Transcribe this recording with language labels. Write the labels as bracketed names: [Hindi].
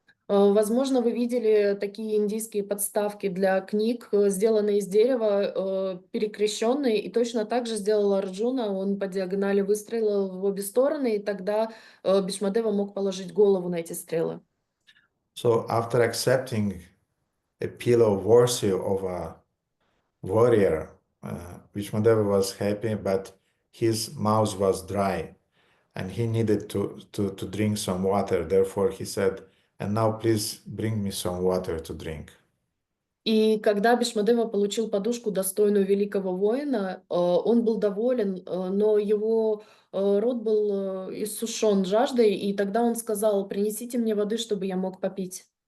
[Russian] Возможно, вы видели такие индийские подставки для книг, сделанные из дерева, перекрещенные, и точно так же сделал Арджуна. Он по диагонали выстрелил в обе стороны, и тогда Бhīṣmadeva мог положить голову на эти стрелы. [English] So after accepting a pillow worthy of a warrior, Bhīṣmadeva was happy, but his mouth was dry, and he needed to drink some water. Therefore, he said, "And now, please bring me some water to drink." [Russian] И когда Бhīṣmadeva получил подушку, достойную великого воина, он был доволен, но его рот был иссушен жаждой, и тогда он сказал: «Принесите мне воды, чтобы я мог попить».